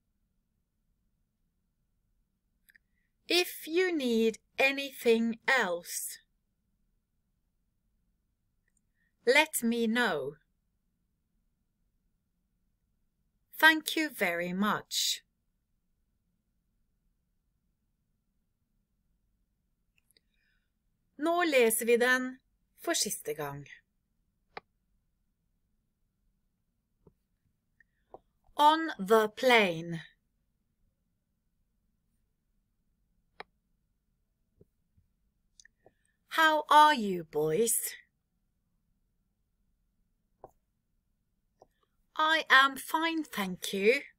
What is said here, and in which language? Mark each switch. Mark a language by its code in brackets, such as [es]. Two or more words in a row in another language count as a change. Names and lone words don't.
[en] If you need anything else, let me know. Thank you very much. [no] Nå leser vi den for siste gang. [en] On the plane. How are you, boys? I am fine, thank you.